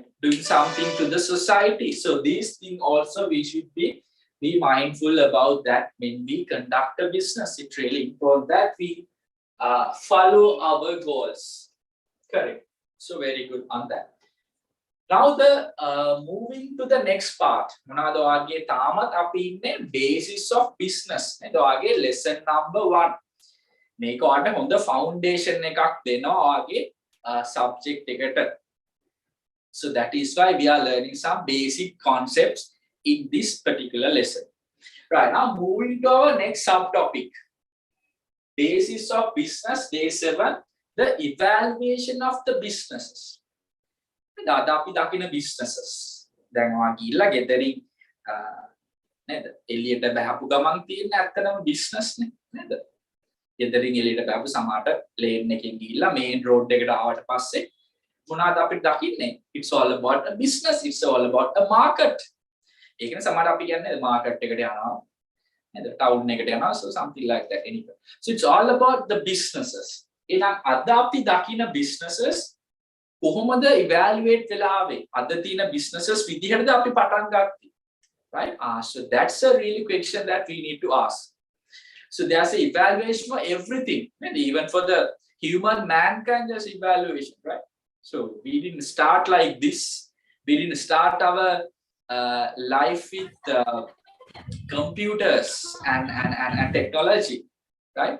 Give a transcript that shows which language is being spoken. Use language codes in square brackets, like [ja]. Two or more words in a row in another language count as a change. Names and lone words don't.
[en] Doing something to the society. So these things also we should be mindful about that when we conduct a business. It's really important that we follow our goals. Correct. So very good on that. Now the moving to the next part. [si] මොනවද ඔයගේ තාමත් අපි ඉන්නේ [en] basis of business. [si] නේද? ඔයගේ [en] lesson number 1. [si] මේක ඔයාලට හොඳ foundation එකක් දෙනවා ඔයගේ subject එකට. [en] So that is why we are learning some basic concepts in this particular lesson. Right, now moving to our next subtopic. Basis of business, day 7, the evaluation of the businesses. [si] අද අපි දකින businesses. දැන් ඔයා ගිහිල්ලා ගෙදරින් නේද? එළියට බහපු ගමන් තියෙන ඇත්තටම business නේ නේද? ගෙදරින් එළියට බහපු සමහරට ලේන් එකකින් ගිහිල්ලා [en] main road [si] එකට ආවට පස්සේ මොනවාද අපිට දකින්නේ? [en] It's all about a business, it's all about a market. [si] ඒකනේ සමහර අපි කියන්නේ market එකට යනවා නේද? town එකට යනවා, [en] so something like that anyway. So it's all about the businesses. [si] එහෙනම් අද අපි දකින businesses කොහොමද evaluate වෙලා ආවේ? අද තියෙන businesses විදිහටද අපි පටන් ගත්තේ? [en] Right? So that's a really question that we need to ask. So there's an evaluation for everything, and even for the human mankind, there's evaluation, right? So we didn't start like this. We didn't start our life with computers and technology, right?